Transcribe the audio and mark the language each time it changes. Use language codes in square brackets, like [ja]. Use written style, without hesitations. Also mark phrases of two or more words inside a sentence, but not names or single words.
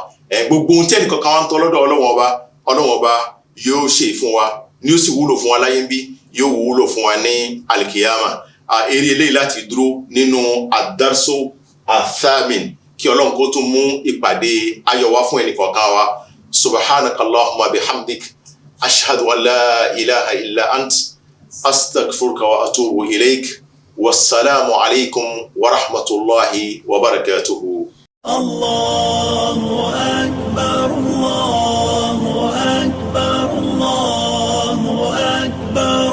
[yo] Gbogbo ohun tí ẹnìkọ̀ọ̀kan wa ń tọ́ lọ́dọ̀ Ọlọ́run ọba yóò ṣe fún wa, ní ó sì wúlò fún wa láyé ń bí, yóò wúlò fún wa ní alikiyama. Eré eléyìí láti dúró nínú [ar] الدرس الثامن, [yo] kí Ọlọ́run kó tún mú ìpàdé ayọ̀ wá fún ẹnìkọ̀ọ̀kan wa. [ar] سبحانك اللهم بحمدك، أشهد أن لا إله إلا أنت، أستغفرك وأتوب إليك. والسلام عليكم ورحمة الله وبركاته. الله أكبر، الله أكبر، الله أكبر.